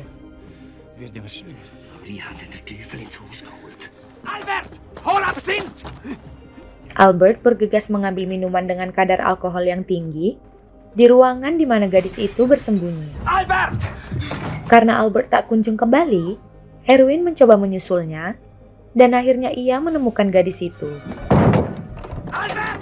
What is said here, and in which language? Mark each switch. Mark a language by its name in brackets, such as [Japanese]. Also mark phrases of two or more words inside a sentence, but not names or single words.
[German] Wird immer schlimmer. Aber ich hatte den Teufel ins Haus geholt. Albert! Hol Absinth! [Indonesian] Albert bergegas mengambil minuman dengan kadar alkohol yang tinggi di ruangan di mana gadis itu bersembunyi. Albert! Karena Albert tak kunjung kembali, Erwin mencoba menyusulnya dan akhirnya ia menemukan gadis itu. Albert!